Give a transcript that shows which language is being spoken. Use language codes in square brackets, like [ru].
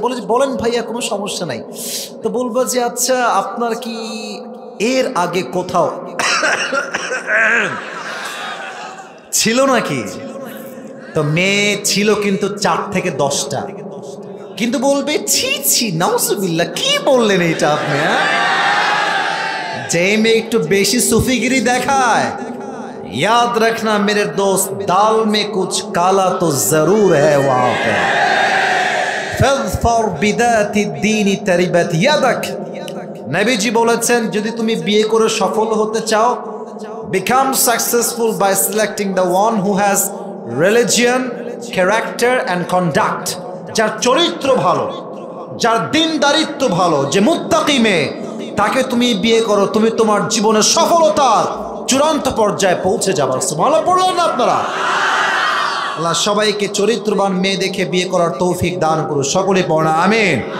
[bn] বলে যে বলেন ভাইয়া, কোনো সমস্যা নাই। তো বলবো যে আচ্ছা আপনার কি এর আগে কোথাও ছিল নাকি? তো মেয়ে ছিল কিন্তু 4 থেকে 10টা, কিন্তু বলবে ছি ছি নাউজুবিল্লাহ, কি বললেন এটা আপনি? যে মেয়ে একটু বেশি সুফিগিরি দেখায়, [hi] याद रखना मेरे दोस्त, दाल में कुछ काला तो जरूर है वहां पे। [ar] फज़फर बिदाति दीनी तरिबत यदक। [bn] নবীজি বলেছেন যদি তুমি বিয়ে করে সফল হতে চাও, [en] become successful by selecting the one who has religion, character and conduct। [bn] যার চরিত্র ভালো, যার দিনদারিত্ব ভালো, যে মুত্তাকি মেয়ে, তাকে তুমি বিয়ে করো, তুমি তোমার জীবনের সফলতার চূড়ান্ত পর্যায়ে পৌঁছে যাবার। সুবহানাল্লাহ পড়লেন না আপনারা? আল্লাহ সবাইকে চরিত্রবান মেয়ে দেখে বিয়ে করার তৌফিক দান করুন, সকলে পড়া আমিন।